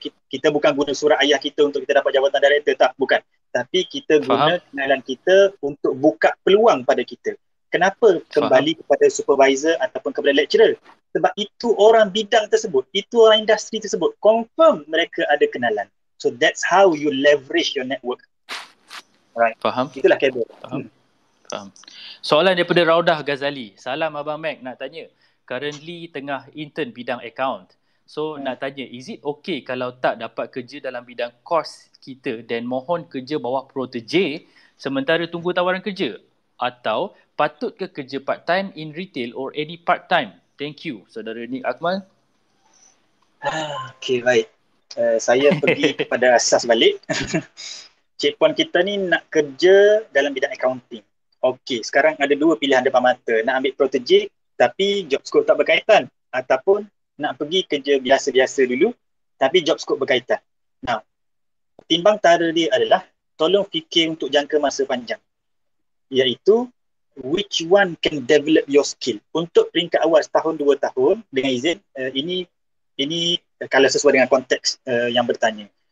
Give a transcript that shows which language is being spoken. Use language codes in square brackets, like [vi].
[ms] Kita bukan guna surat ayah kita untuk kita dapat jawatan director. Tak, bukan. Tapi kita guna kenalan kita untuk buka peluang pada kita. Kenapa kembali kepada supervisor ataupun kepada lecturer? Sebab itu orang bidang tersebut, itu orang industri tersebut. Confirm mereka ada kenalan. [en] So that's how you leverage your network. Right. [ms] Faham. Itulah kabel. Faham. Soalan daripada Raudah Ghazali. Salam Abang Mac, nak tanya. Currently tengah intern bidang account. So nak tanya, [en] is it okay [ms] kalau tak dapat kerja dalam bidang course kita dan mohon kerja bawah protege sementara tunggu tawaran kerja? Atau patut ke kerja part-time [en] in retail or any part-time? [ms] Thank you, Saudara Nick Akmal. Okay, baik. Saya pergi kepada asas balik. Cik puan kita ni nak kerja dalam bidang accounting. Okay, sekarang ada dua pilihan depan mata. Nak ambil protege tapi job scope tak berkaitan. Ataupun nak pergi kerja biasa-biasa dulu tapi job scope berkaitan. Now, timbang tara dia adalah tolong fikir untuk jangka masa panjang. Iaitu [en] which one can develop your skill. [ms] Untuk peringkat awal setahun 2 tahun dengan izin ini kalau sesuai dengan konteks yang bertanya.